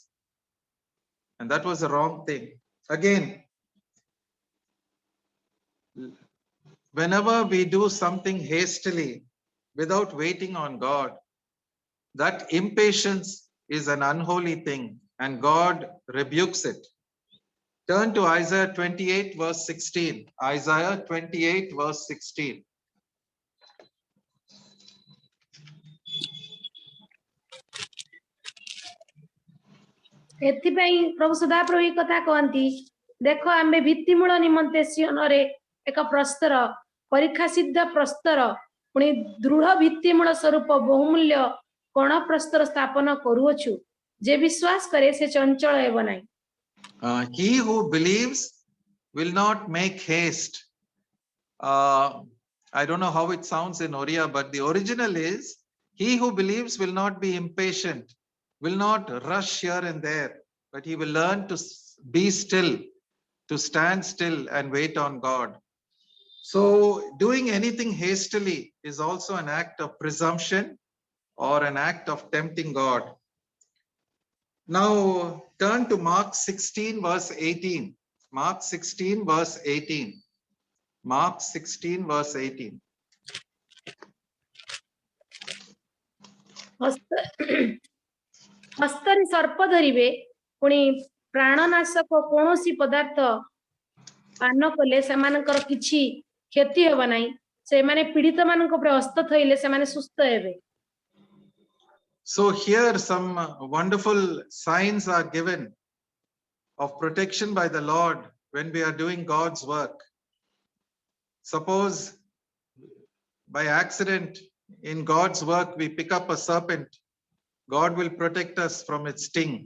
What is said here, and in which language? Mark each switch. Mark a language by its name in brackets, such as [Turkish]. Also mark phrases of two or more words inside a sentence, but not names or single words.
[English] And that was the wrong thing. Again, whenever we do something hastily without waiting on God, that impatience is an unholy thing, and God rebukes it. Turn to Isaiah 28 verse 16. Isaiah 28 verse 16. [Odia] ଏଥିପାଇଁ ପ୍ରଭୁ ସଦାପ୍ରଭୁ ଏହି କଥା କହନ୍ତି, ଦେଖ ଆମେ ଭିତ୍ତିମୂଳ ନିମନ୍ତେ ସିଓନରେ ଏକ ପ୍ରସ୍ତର, ପରୀକ୍ଷା ସିଦ୍ଧ ପ୍ରସ୍ତର, ପୁଣି ଦୃଢ ଭିତ୍ତିମୂଳ ସ୍ୱରୂପ ବହୁମୂଲ୍ୟ କୋଣ ପ୍ରସ୍ତର ସ୍ଥାପନ କରୁଅଛୁ, ଯେ ବିଶ୍ୱାସ କରେ ସେ ଚଞ୍ଚଳ ହେବ ନାହିଁ. [English] He who believes will not make haste. I don't know how it sounds in Oriya, but the original is, he who believes will not be impatient, will not rush here and there, but he will learn to be still, to stand still and wait on God. So doing anything hastily is also an act of presumption or an act of tempting God. Now turn to Mark 16 verse 18. Mark 16 verse 18. Mark 16 verse 18. [Odia] ହସ୍ତରେ ସର୍ପ ଧରିବେ, ପୁଣି ପ୍ରାଣନାଶକ କୌଣସି ପଦାର୍ଥ ପାନ କଲେ ସେମାନଙ୍କର କିଛି କ୍ଷତି ହେବ ନାହିଁ, ସେମାନେ ପୀଡ଼ିତ ମାନଙ୍କ ଉପରେ ହସ୍ତ ଥୋଇଲେ ସେମାନେ ସୁସ୍ଥ ହେବେ. [English] So here some wonderful signs are given of protection by the Lord when we are doing God's work. suppose by accident in God's work we pick up a serpent, God will protect us from its sting.